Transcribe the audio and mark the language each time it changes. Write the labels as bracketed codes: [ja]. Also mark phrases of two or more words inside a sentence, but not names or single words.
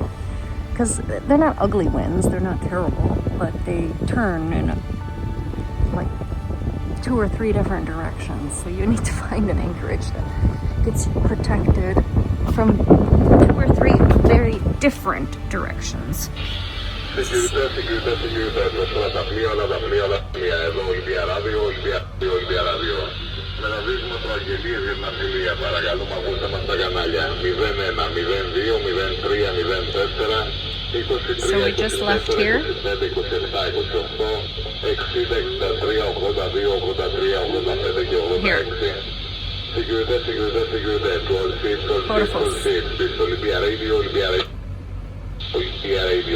[en] Because they're not ugly winds, they're not terrible, but they turn in like 2 or 3 different directions. So you need to find an anchorage that gets you protected from 2 or 3 very different directions. [el] Με το δείχνω το Αγγελίες για την Αθηνία, παρακαλούμε ακούστε μας τα κανάλια 01, 02, 03, 04, 23, [en] So we just left here. [el] 25, 27, 28, 60, 63, 82, 83, 85 και 86. [en] Security, all ships, this Olympia Radio, Olympia Radio.